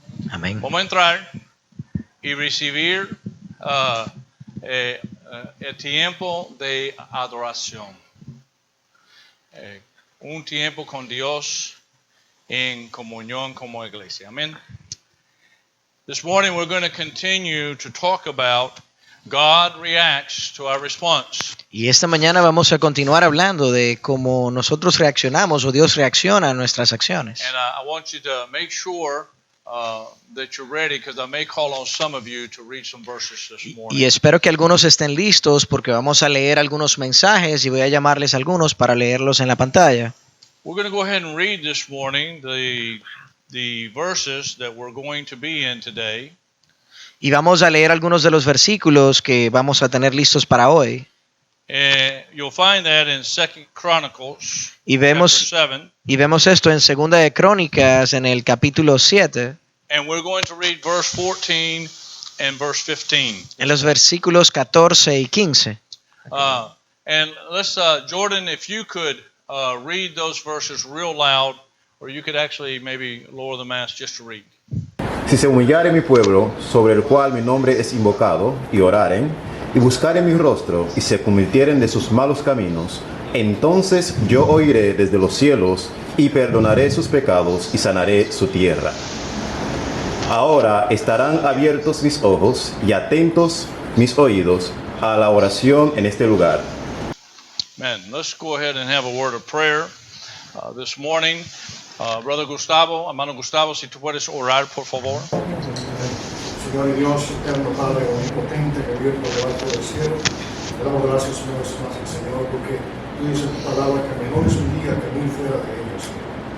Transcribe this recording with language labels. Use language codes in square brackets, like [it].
[es] Amén. Vamos a entrar y recibir el tiempo de adoración. Un tiempo con Dios en comunión como iglesia. [en] Amen. This morning we're going to continue to talk about God reacts to our response. [es] Y esta mañana vamos a continuar hablando de cómo nosotros reaccionamos o Dios reacciona a nuestras acciones. [en] And I want you to make sure that you're ready because I may call on some of you to read some verses this morning. [es] Y espero que algunos estén listos porque vamos a leer algunos mensajes y voy a llamarles a algunos para leerlos en la pantalla. [en] We're going to go ahead and read this morning the verses that we're going to be in today. [es] Y vamos a leer algunos de los versículos que vamos a tener listos para hoy. [en] You'll find that in 2 Chronicles [es] Y vemos, [en] chapter 7. [es] y vemos esto en Segunda de Crónicas en el capítulo 7, [en] And we're going to read verse 14 and verse 15. [es] en los versículos 14 y 15. [en] And let's, Jordan, if you could read those verses real loud, or you could actually maybe lower the mask just to read. [es] Si se humillare mi pueblo, sobre el cual mi nombre es invocado, y oraren, y buscaren mi rostro, y se convirtieren de sus malos caminos, entonces yo oiré desde los cielos, y perdonaré sus pecados, y sanaré su tierra. Ahora estarán abiertos mis ojos, y atentos mis oídos, a la oración en este lugar. [en] Amen. Let's go ahead and have a word of prayer this morning. [es] Brother Gustavo, hermano Gustavo, si tú puedes orar, por favor. Señor y Dios, eterno Padre omnipotente, que vive por debajo del cielo, te damos gracias una vez más, Señor, porque tú dices en tu palabra que mejor es un día que muy fuera de ellos, Señor.